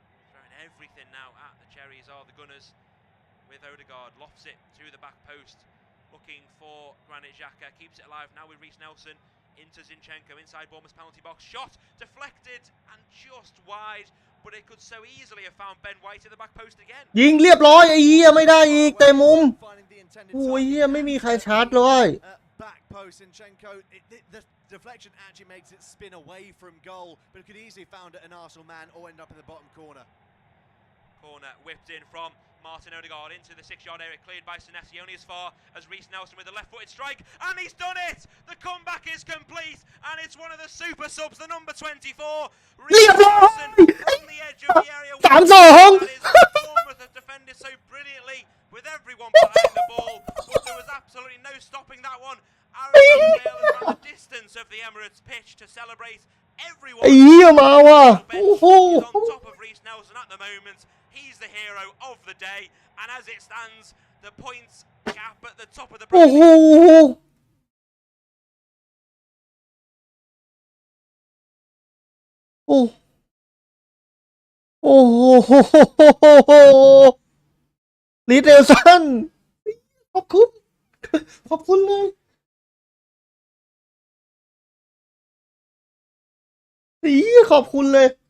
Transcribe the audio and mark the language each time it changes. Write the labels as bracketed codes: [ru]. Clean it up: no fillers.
[en] Throwing everything now at the Cherries are the Gunners, with Odegaard. Lofts it to the back post, looking for Granit Xhaka. Keeps it alive now with Reece Nelson. Into Zinchenko, inside Bournemouth's penalty box. Shot deflected and just wide, but it could so easily have found Ben White at the back post again. [th] ยิงเรียบร้อยไอ้เหี้ยไม่ได้อีกเตะมุมโอ้ยเหี้ยไม่มีใครชาร์จเลย [en] Back post, Zinchenko. The deflection actually makes it spin away from goal, but it could easily found an Arsenal man or end up in the bottom corner. Corner whipped in from Martin Odegaard into the 6-yard area, cleared by Senesi only as far as Reece Nelson with a left-footed strike, and he's done it! The comeback is complete, and it's one of the super subs, the number 24, Reece Nelson on the edge of the area. 3-2 Bournemouth have defended so brilliantly with everyone behind the ball, but there was absolutely no stopping that one. Aaron Ramsdale has run the distance of the Emirates pitch to celebrate everyone. [th] ไอ้เหี้ยมาว่ะโอ้โห [en] He's on top of Reece Nelson at the moment. He's the hero of the day, and as it stands, the points gap at the top of the [th] โอ้โห โอ้โอ้โหลีเดลสันขอบคุณขอบคุณเลยอีขอบคุณเลย